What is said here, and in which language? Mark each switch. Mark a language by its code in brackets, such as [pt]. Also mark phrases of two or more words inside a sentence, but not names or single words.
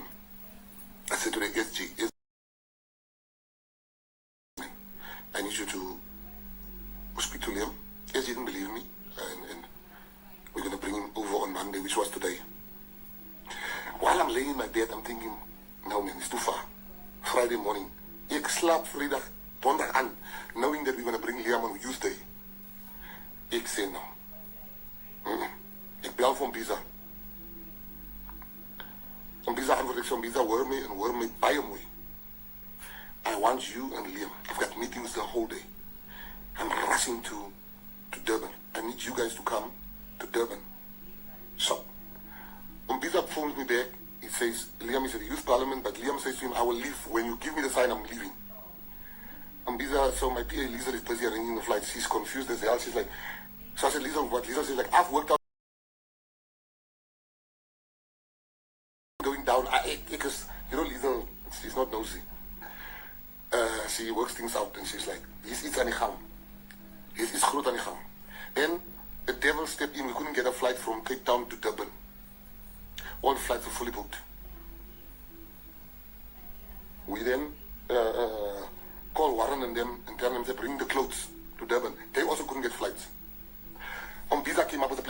[en] I said to the SG, I need you to speak to Liam. SG didn't believe me, and we're going to bring him over on Monday, which was today. While I'm laying in my bed, I'm thinking, no man, it's too far. Friday morning, [af] ek slaap Vrydag, Donderdag aan, [en] knowing that we're going to bring Liam on Tuesday. [af] Ek sê no. Ek bel vir Mbisa. Mbisa antwoord ek sê, Mbisa, hoor my baie mooi. [en] I want you and Liam. I've got meetings the whole day. I'm rushing to Durban. I need you guys to come to Durban. So, Mbisa phones me back. He says, Liam is at the youth parliament, but Liam says to him, I will leave. When you give me the sign, I'm leaving. Mbisa, so my PA Lisa is busy arranging the flight. She's confused as hell. She's like, so I said, Lisa, what? Lisa says, like, I've worked out going down. Because, you know, Lisa, she's not nosy. She works things out, and she's like, it's [af] aan die gang. [en] It's [af] groot aan die gang. [en] And the devil stepped in. We couldn't get a flight from Cape Town to Durban. All the flights were fully booked. We then called Warren and them and tell them to bring the clothes to Durban. They also couldn't get flights. Visa came up with a plan.